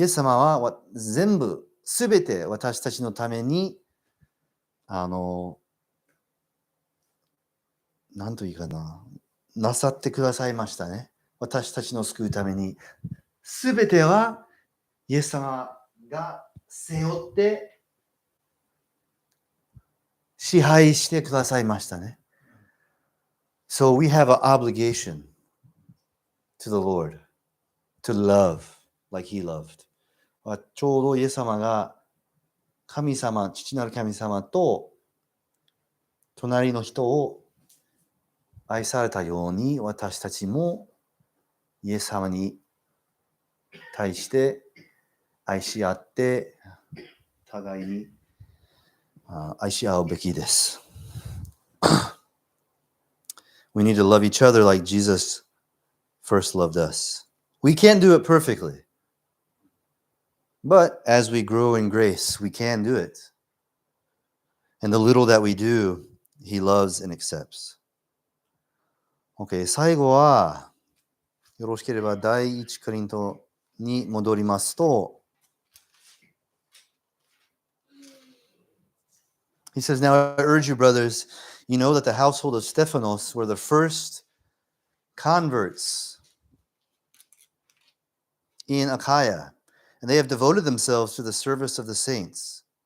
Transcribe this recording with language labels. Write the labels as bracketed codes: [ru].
[ja] イエス様はすべて私たちのためになんというかなさってくださいましたね。私たちの救うためにすべてはイエス様が背負って支配してくださいましたね。 [en] So we have an obligation to the Lord to love like He loved. [ja] ちょうどイエス様が神様、父なる神様と隣の人を愛されたように私たちもイエス様に対して愛し合って互いに愛し合うべきです。 [en] We need to love each other like Jesus first loved us. We can't do it perfectly. But as we grow in grace, we can do it. And the little that we do, He loves and accepts. Okay, [ja] 最後は、よろしければ第一コリントに戻りますと、 [en] He says, Now I urge you, brothers, you know that the household of Stephanos were the first converts in Achaia, and they have devoted themselves to the service of the saints.